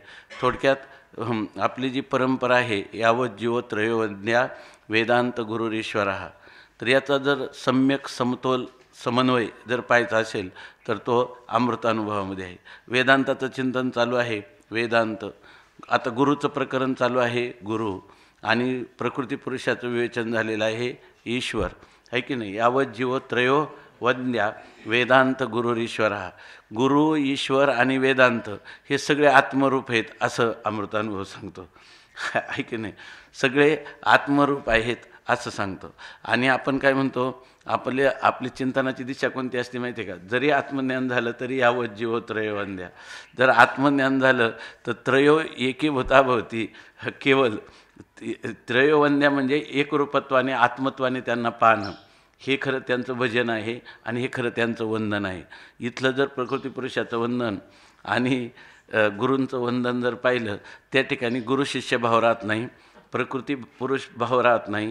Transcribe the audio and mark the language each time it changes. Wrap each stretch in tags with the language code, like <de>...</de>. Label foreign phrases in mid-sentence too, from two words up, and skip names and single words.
<mr>थोडक्यात आपली जी परंपरा आहे,</mr> <sa>यावत जीव त्रयोवज्ञा वेदांत गुरुरीश्वरः,</sa> <mr>तर याचा जर सम्यक समतोल समन्वय जर पाहायचा असेल तर तो अमृतानुभवामध्ये आहे. वेदांताचं चिंतन चालू आहे, वेदांत. आता गुरुचं प्रकरण चालू आहे, गुरु. आणि प्रकृतीपुरुषाचं विवेचन झालेलं आहे, ईश्वर, आहे की नाही.</mr> <sa>यावत जीव त्रयो वंद्या वेदांत गुरुरीश्वरः,</sa> <mr>गुरु, ईश्वर आणि वेदांत हे सगळे आत्मरूप आहेत असं अमृतानुभव सांगतो, आहे की नाही. सगळे आत्मरूप आहेत असं सांगतो. आणि आपण काय म्हणतो, आपली चिंतनाची दिशा कोणती असते माहिती आहे का, जरी आत्मज्ञान झालं तरी</mr> <sa>यावत जीव त्रयोवंद्या.</sa> <mr>जर आत्मज्ञान झालं तर</mr> <sa>त्रयो एकीभूता भवती,</sa> <mr>केवळ त्रयोवंद्या म्हणजे एकरूपत्वाने आत्मत्वाने त्यांना पाहणं, हे खरं त्यांचं भजन आहे आणि हे खरं त्यांचं वंदन आहे. इथलं जर प्रकृतीपुरुषाचं वंदन आणि गुरूंचं वंदन जर पाहिलं, त्या ठिकाणी गुरु शिष्य भाव राहत नाही, प्रकृती पुरुष भाव राहत नाही.</mr>